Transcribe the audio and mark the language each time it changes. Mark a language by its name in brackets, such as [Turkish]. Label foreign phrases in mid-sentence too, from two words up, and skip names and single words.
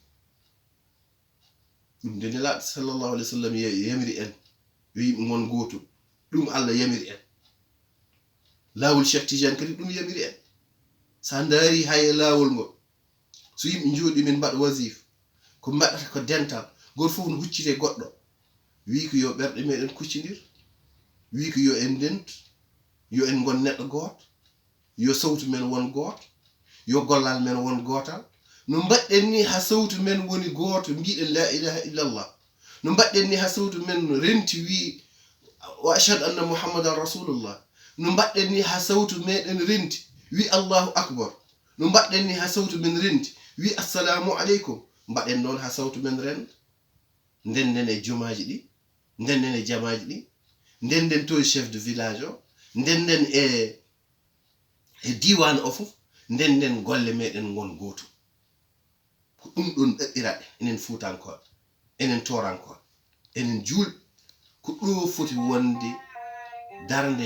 [Fula] ɗum de nelaɗo [Arabic] صلى الله عليه وسلم [Fula] yamiri en yo yimɓe gon gotum ɗum Allah yamiri en lawol Cheikh Tidiane kadi ɗum yamiri en sa daari hay e lawol ngol so yimɓe jooɗi min mbaɗa wasif ko mbaɗata ko dental goto fof no huccite goɗɗo wi ko yo ɓerɗe meɗen kuccidir wi ko yo en dentu yo en gon neɗɗo goto yo sawtu men won goto yo gollal men won gotal no mbaɗɗen ni ha sawtu men woni goto mbiɗen [Arabic] لا إله إلا الله [Fula] no mbaɗɗen ni ha sawtu men renti wi [Arabic] وأشهد أن محمدا رسول الله [Fula] no mbaɗɗen ni ha sawtu meɗen renti wi [Arabic] الله أكبر [Fula] no mbaɗɗen ni ha sawtu men renti wi [Arabic] السلام عليكم [Fula] mbaɗen noon ha sawtu men renda ndenden e jumaji ɗi ndenden e jamaji ɗi ndenden to [French] chef de village [Fula] o ndenden e diwan o fof ndenden golle meɗen gon goto ko ɗum ɗon ɗaɓɓiraɗe enen fuutankoɓe enen torankoɓe enen julɓe ko ɗo foti wonde darde